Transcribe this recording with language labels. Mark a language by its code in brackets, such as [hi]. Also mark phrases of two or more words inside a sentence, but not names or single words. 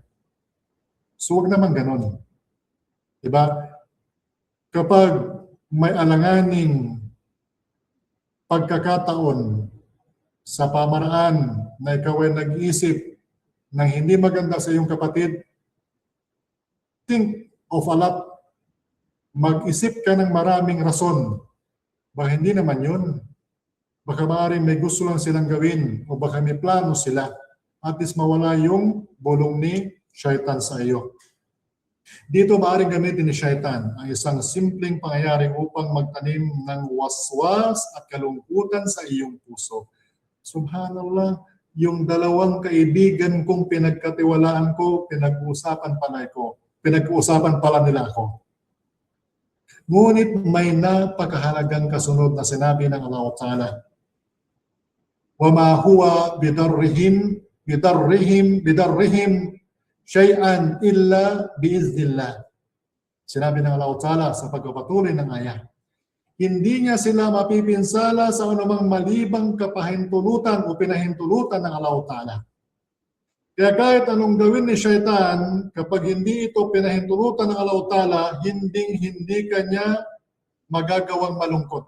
[tl] So, huwag naman ganun. Diba? Kapag may alanganing pagkakataon sa pamaraan na ikaw ay nag-iisip ng hindi maganda sa iyong kapatid, [en] think of a lot. [tl] Mag-isip ka ng maraming rason. Baka hindi naman yun. Baka maaaring may gusto lang silang gawin o baka may plano sila. [en] At least [tl] mawala yung bulong ni Shaitan sa iyo. Dito maaaring gamitin ni Shaitan ang isang simpleng pangyayari upang magtanim ng waswas at kalungkutan sa iyong puso. Subhanallah, yung dalawang kaibigan kong pinagkatiwalaan ko, pinag-uusapan pala nila ako. Ngunit may napakahalagang kasunod na sinabi ng Allah Ta'ala. [ar] وَمَا هُوَ بِدَرِّهِمْ شَيْئًا إِلَّا بِإِذْنِ اللَّهِ. [tl] Sinabi ng Allah Ta'ala sa pagpapatuloy ng ayah. Hindi niya sila mapipinsala sa anumang malibang kapahintulutan o pinahintulutan ng Allah Ta'ala. Kaya kahit anong gawin ni Shaitan, kapag hindi ito pinahintulutan ng Allah Ta'ala, hindi kanya magagawang malungkot.